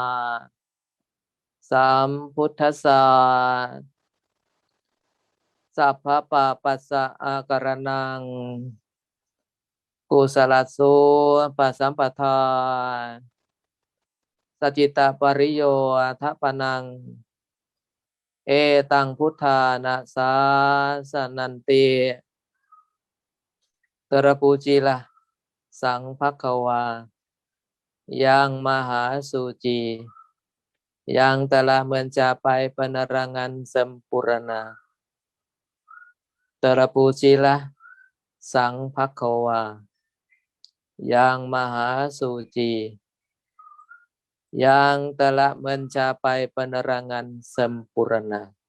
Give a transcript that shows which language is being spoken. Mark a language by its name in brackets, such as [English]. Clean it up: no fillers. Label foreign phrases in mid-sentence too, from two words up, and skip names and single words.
[Pali] สัมพุทธัสสะสัพพะปะปัสสะอาการนังกุศลสุปัสสัมปทา สจิตตปริโยทัปปนังเอตังพุทธานาสาสนันติ [Indonesian] terpujilah Sang Phakawa yang Maha Suci yang telah mencapai penerangan sempurna. Terpujilah Sang Phakawa yang Maha Suci yang telah mencapai penerangan sempurna.